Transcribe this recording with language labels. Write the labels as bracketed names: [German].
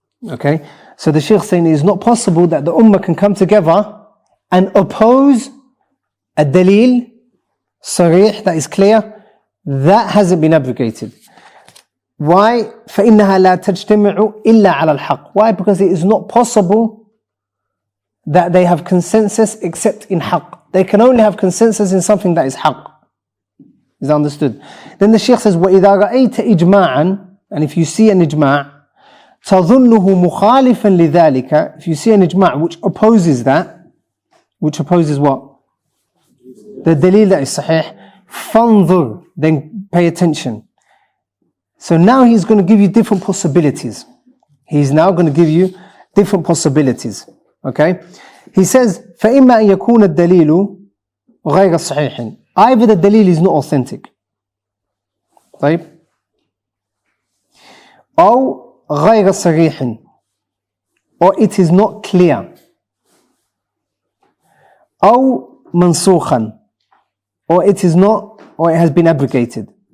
[English] Okay, so the Shaykh saying it is not possible that the ummah can come together and oppose a dalil sarih, that is clear, that hasn't been abrogated. Why? [Arabic] فإنها لا تجتمع إلا على الحق. [English] Why? Because it is not possible that they have consensus except in haqq. They can only have consensus in something that is haqq. Is that understood? Then the Shaykh says, [Arabic] وَإِذَا رَأَيْتَ إِجْمَاعًا, [English] and if you see an ijma', [Arabic] تَظُنُّهُ مُخَالِفًا لِذَلِكَ, [English] if you see an ijma' which opposes that, which opposes what? The dalil that is sahih, [Arabic] فَانظُرْ, [English] then pay attention. So now he's going to give you different possibilities. He's now going to give you different possibilities. Okay? He says, [Arabic] فَإِمَّا أَن يَكُونَ الدَّلِيلُ غَيْرَ صَحِيحٍ. [English] Either the dalil is not authentic, [Arabic] طيب, أو غير صريح, [English] or it is not clear, [Arabic] أو منسوخا, [English] or it is not, or it has been abrogated,